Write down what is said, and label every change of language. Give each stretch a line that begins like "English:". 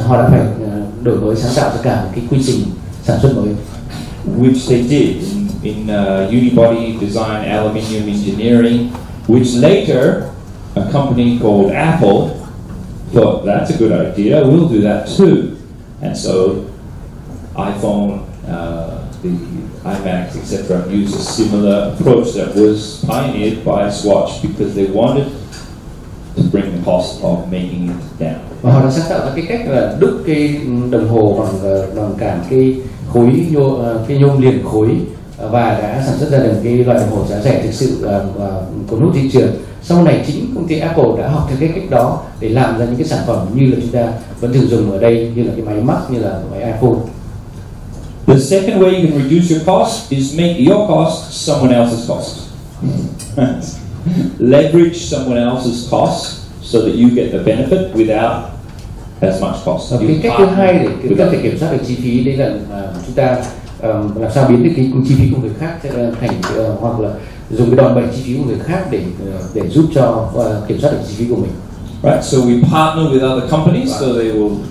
Vietnamese: Họ đã phải đổi mới, sáng tạo tất cả một cái quy trình sản xuất mới.
English: Which they did in unibody design, aluminium engineering, which later a company called Apple thought that's a good idea, we'll do that too. And so iPhone, the iMac, etc. used a similar approach that was pioneered by Swatch because they wanted to bring the cost of making it down.
Vietnamese: Và họ đã sáng tạo ra cái cách là đúc cái đồng hồ bằng cả cái nhôm liền khối và đã sản xuất ra được cái loại đồng hồ giá rẻ thực sự cuốn hút thị trường. Sau này chính công ty Apple đã học theo cái cách đó để làm ra những cái sản phẩm như là chúng ta vẫn thường dùng ở đây, như là cái máy Mac, như là máy iPhone.
English: The second way you can reduce your cost is make your cost someone else's cost. Leverage someone else's cost so that you get the benefit without as much cost.
Vietnamese: Cái cách thứ hai để chúng ta có thể kiểm soát được chi phí đấy là chúng ta làm sao biến được cái chi phí của người khác thành hoặc là dùng cái đòn bẩy chi phí của người khác để giúp cho kiểm soát được chi phí của mình.
English: Right, so we partner with other companies so they will